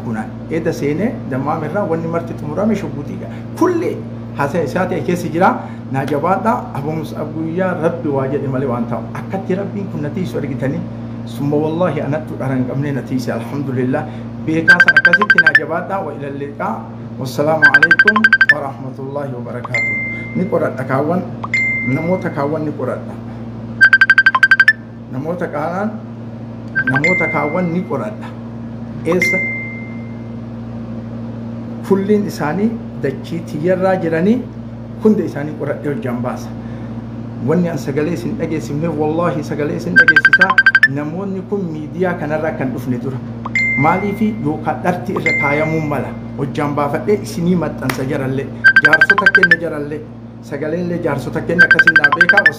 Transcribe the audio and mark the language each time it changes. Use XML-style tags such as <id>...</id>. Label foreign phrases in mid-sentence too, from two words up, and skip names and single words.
<om>kunaan eeda seenee dammaamirraa wanni marti xumurame shugguutiidha kulli haasaya isaati keessa jira naa jabaadha Abu Mus'ab guyyaa rabbi waa jedhe malee waan ta'u akkatti rabbiin kun natiisu argitanii summa wallahi anattu dharan qabnee natiise alhamdulillah beekaa san akkasitti naa jabaadha</om> <ar>وإلى اللقاء والسلام عليكم ورحمة الله وبركاته</ar> <om>ni qoradha kaawwan namoota kaawwan ni qoradha namoota kaawwan ni qoradha eessa kulliin isaanii dachii tiyyarraa jiranii hunda isaanii qoradhee hojjaan baasa wanni an sagalee isin dhageessifne wallahi sagalee isin dhageessisaa namoonni kun miidiyaa kanarraa kan dhufne dura maaliifi yookaan dharti irra kaayamuu mala hojjaan baafadhee isinii maxxansa jarallee jaarsota kenna jarallee sagalee illee jaarsota kenna akkasiin naa beekaa.</om>